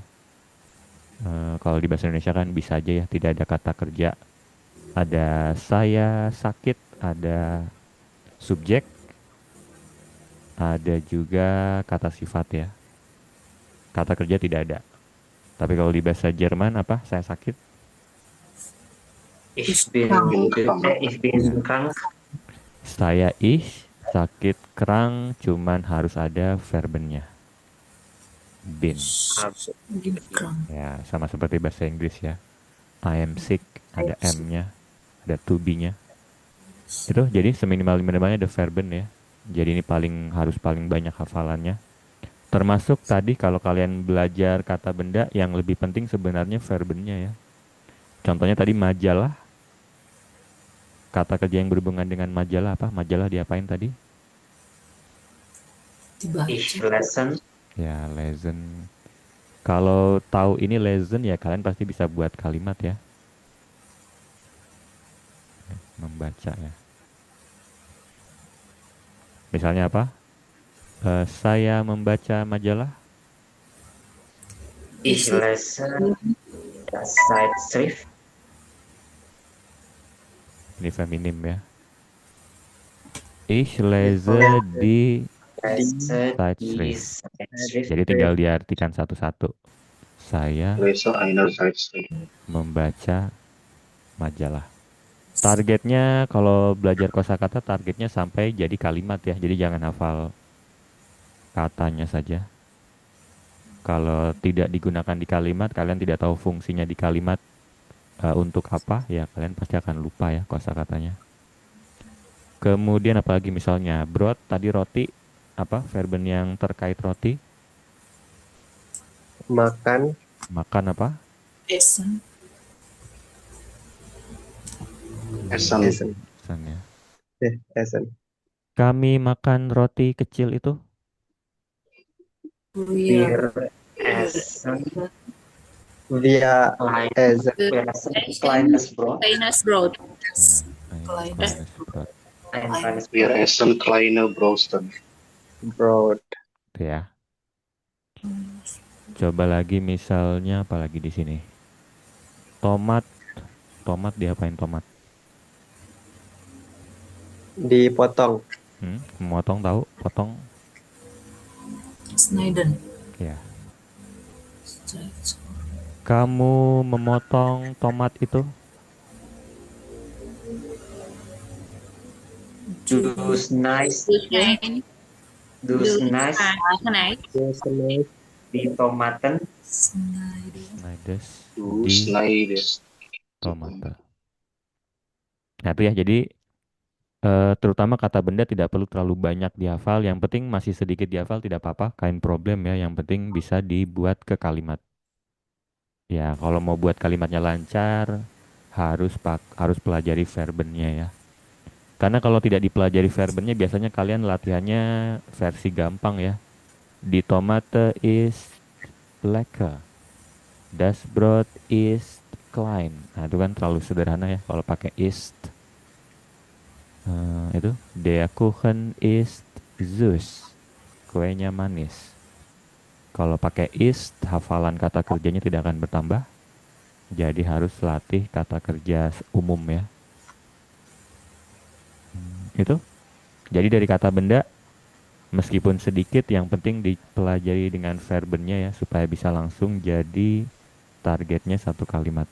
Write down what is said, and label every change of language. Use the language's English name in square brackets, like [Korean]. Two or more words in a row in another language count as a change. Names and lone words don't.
[Indonesian] Kalau di bahasa Indonesia kan bisa aja ya, tidak ada kata kerja. Ada saya sakit, ada subjek, ada juga kata sifat ya. Kata kerja tidak ada. Tapi kalau di bahasa Jerman apa? Saya sakit. [German] Ich bin krank. [Indonesian] Saya sakit kerang, cuman harus ada verbennya. [German] Bin. [Indonesian] Ya, sama seperti bahasa Inggris ya. [English] I am sick, [Indonesian] ada M-nya, ada [English] to be- [Indonesian] nya. Itu jadi seminimal-minimalnya ada verben ya. Jadi ini harus paling banyak hafalannya. Termasuk tadi kalau kalian belajar kata benda, yang lebih penting sebenarnya verbennya ya. Contohnya tadi majalah. Kata kerja yang berhubungan dengan majalah apa? Majalah diapain tadi? [German] Ich lesen. [Indonesian] Ya, lesen. Kalau tahu ini lesen ya kalian pasti bisa buat kalimat ya. Membaca ya. Misalnya apa? Saya membaca majalah. [German] Ich lese das Zeitschrift. [Indonesian] Ini feminim ya. [German] Ich lese die Zeitschrift. [Indonesian] Jadi tinggal diartikan satu-satu. Saya membaca majalah. Targetnya kalau belajar kosakata targetnya sampai jadi kalimat ya. Jadi jangan hafal katanya saja. Kalau tidak digunakan di kalimat, kalian tidak tahu fungsinya di kalimat untuk apa, ya kalian pasti akan lupa ya kosakatanya. Kemudian apalagi misalnya brot tadi roti, apa verben yang terkait roti? Makan. Makan apa? [German] Essen. Essen. Essen ya. Essen. [Indonesian] Kami makan roti kecil itu. [German] Wir essen Via Essen. kleines Brot. Kleines Brot. Kleines Brot. Ein kleines Wir Brot. essen kleine Brosten. Broad. [Indonesian] Itu ya. Coba lagi misalnya apalagi di sini. Tomat. Tomat diapain tomat? Dipotong. Memotong tahu? Potong. [German] Schneiden. [Indonesian] Ya. Kamu memotong tomat itu? [German] Du schneidest die Tomaten. Du Di schneidest. tomaten. [Indonesian] Nah itu ya, jadi terutama kata benda tidak perlu terlalu banyak dihafal. Yang penting masih sedikit dihafal tidak apa-apa, [German] kain problem [Indonesian] ya. Yang penting bisa dibuat ke kalimat. Ya kalau mau buat kalimatnya lancar harus pelajari verbennya ya. Karena kalau tidak dipelajari verbennya biasanya kalian latihannya versi gampang ya. [German] Die Tomate ist lecker. Das Brot ist klein. [Indonesian] Nah, itu kan terlalu sederhana ya kalau pakai ist. [German] Itu der Kuchen ist süß. [Indonesian] Kuenya manis. Kalau pakai ist, hafalan kata kerjanya tidak akan bertambah. Jadi harus latih kata kerja umum ya. Itu. Jadi dari kata benda, meskipun sedikit, yang penting dipelajari dengan verbennya ya, supaya bisa langsung jadi targetnya satu kalimat.